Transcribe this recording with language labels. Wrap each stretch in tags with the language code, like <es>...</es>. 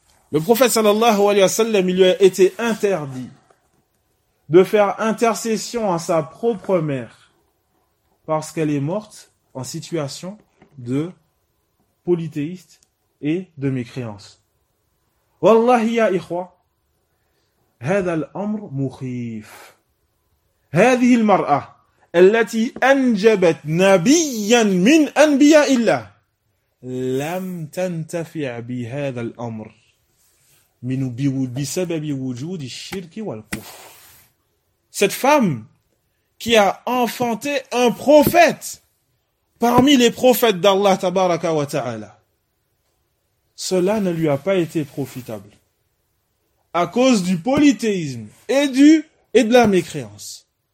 <fr>Le prophète sallallahu alayhi wa sallam, il lui a été interdit de faire intercession à sa propre mère parce qu'elle est morte en situation de polythéiste et de mécréance.</fr> <ar>Wallahi ya ikhwa, هذا الأمر مخيف. هذه المرأة التي أنجبت نبيا من أنبياء الله لم تنتفع بهذا الأمر من بسبب وجود الشرك والكفر.</ar> <fr>Cette femme qui a enfanté un prophète parmi les prophètes d'Allah tabaraka wa ta'ala, cela ne lui a pas été profitable à cause du polythéisme et de la mécréance.</fr>